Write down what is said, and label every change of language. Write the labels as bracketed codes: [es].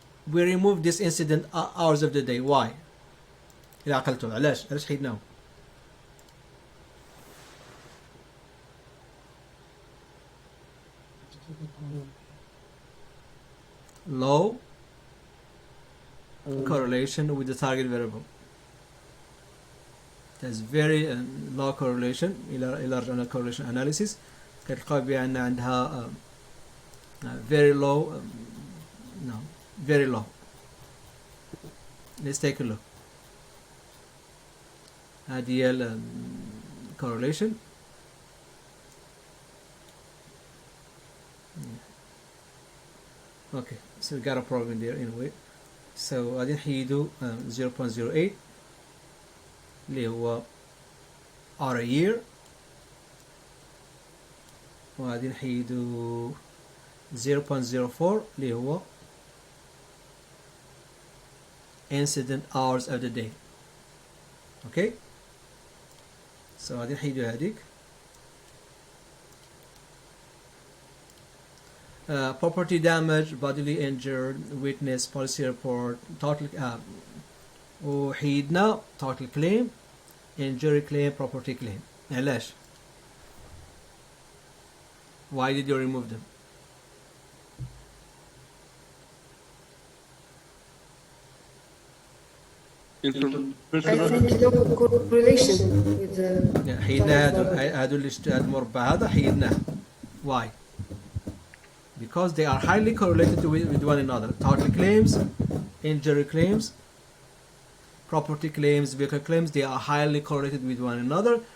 [en] We remove this incident hours of the day. Why? [ar] إذا عقلتوا علاش حيدناه؟ [en] Low correlation with the target variable. There's very low correlation. [ar] إلى رجعنا correlation analysis كتلقى بأن عندها [en] very low. No, very low. Let's take a look. [ar] هذه هي correlation. [en] Okay, so we got a problem there anyway. So [ar] غادي نحيدو 0.08 اللي هو [en] R a year، [ar] وغادي نحيدو 0.04 اللي هو [en] incident hours of the day. Okay, so [ar] غادي نحيدو هذيك. [en] Property damage, bodily injured, witness, policy report, total [ar] وحيدنا [en] total claim, injury claim, property claim. علاش؟ Why did you remove them? I think no correlation with the [ar] حيدنا هادو اللي هاد المربع هذا حيدناه. [en] Why? Because they are highly correlated with one another. Total claims, injury claims, property claims, vehicle claims, they are highly correlated with one another.